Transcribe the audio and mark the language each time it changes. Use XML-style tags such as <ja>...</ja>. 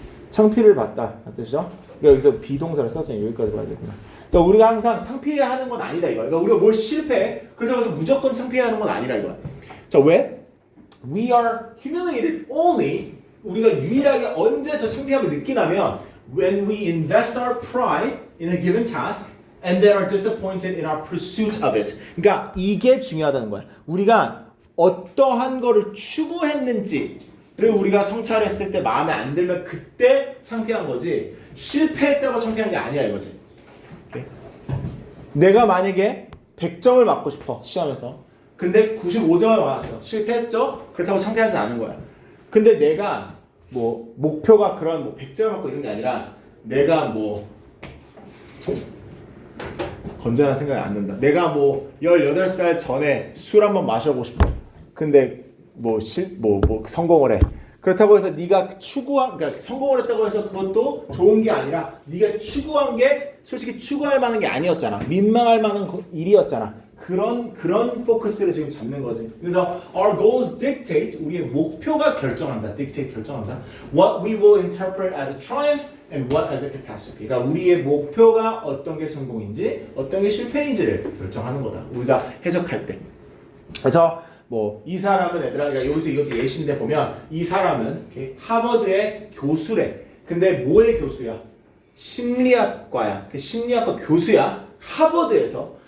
<ko>창피를 받다 뜻이죠? 그러니까 여기서 비동사를 썼으니 여기까지 봐야 되구나. 그러니까 우리가 항상 창피해하는 건 아니다 이거. 그러니까 우리가 뭘 실패해? 그렇다고 해서 무조건 창피해하는 건 아니라 이거야. 자 왜?</ko> <en>We are humiliated only.</en> <ko>우리가 유일하게 언제 저 창피함을 느끼냐면</ko> <en>when we invest our pride in a given task and then are disappointed in our pursuit of it.</en> <ko>그러니까 이게 중요하다는 거야. 우리가 어떠한 거를 추구했는지를 우리가 성찰했을 때 마음에 안 들면 그때 창피한 거지. 실패했다고 창피한 게 아니라 이거지. 오케이? 내가 만약에 100점을 맞고 싶어 시험에서. 근데 95점을 맞았어. 실패했죠? 그렇다고 창피하지 않은 거야. 근데 내가 뭐 목표가 그런 뭐 100점을 맞고 이런 게 아니라 내가 뭐 건전한 생각이 안 든다. 내가 뭐 18살 전에 술 한번 마셔보고 싶어. 근데 뭐 성공을 해. 그렇다고 해서 네가 그러니까 성공을 했다고 해서 그것도 좋은 게 아니라 네가 추구한 게 솔직히 추구할 만한 게 아니었잖아. 민망할 만한 일이었잖아. 그런 포커스를 지금 잡는 거지. 그래서</ko> <en>our goals dictate,</en> <ko>우리의 목표가 결정한다. dictate 결정한다.</ko> <en>What we will interpret as a triumph and what as a catastrophe.</en> <ko>그러니까 우리의 목표가 어떤 게 성공인지, 어떤 게 실패인지를 결정하는 거다. 우리가 해석할 때. 그래서 뭐 이 사람은 얘들아, 그러니까 여기서 이것도 예시인데 보면 이 사람은 이렇게 하버드의 교수래. 근데 뭐의 교수야? 심리학과야. 그 심리학과 교수야. 하버드에서.</ko>